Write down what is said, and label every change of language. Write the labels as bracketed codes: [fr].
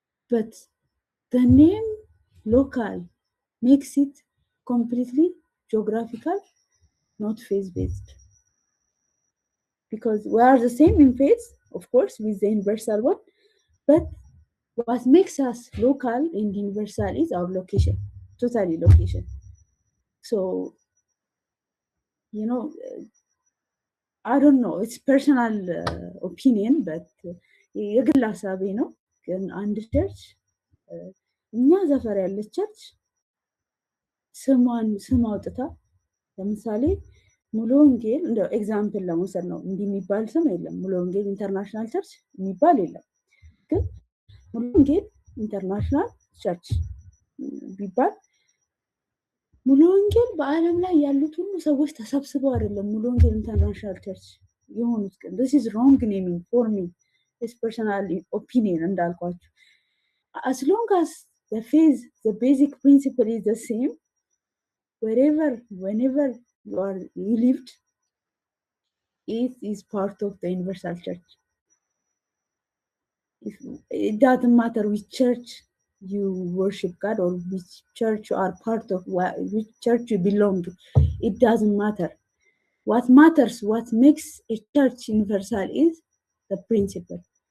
[en] But the name local makes it completely geographical, not faith-based. Because we are the same in faith, of course, with the universal one, but what makes us local and universal is our location, totally location. So, I don't know, it's personal opinion, but [am] የግል ሀሳቤ ነው። ግን አንድ ቸርች እኛ ሰፈር ያለች ቸርች ስም አውጥታ ለምሳሌ ሙሉ ወንጌል እንደ ኤግዛምፕል ለመውሰድ ነው። እንዲህ የሚባል ስም የለም። ሙሉ ወንጌል ኢንተርናሽናል ቸርች የሚባል የለም። ግን ሙሉ ወንጌል ኢንተርናሽናል ቸርች ቢባል ሙሉ ወንጌል በዓለም ላይ ያሉት ሁሉ ሰዎች ተሰብስበው አይደለም ሙሉ ወንጌል ኢንተርናሽናል ቸርች የሆኑት። ግን [en] this is wrong naming for me, this personal opinion [am] እንዳልኳችሁ። [en] As long as the faith, the basic principle is the same, wherever, whenever you lived, it is part of the universal church. It doesn't matter which church you worship God or which church you are part of, which church you belong to. It doesn't matter. What matters, what makes a church universal is the principle.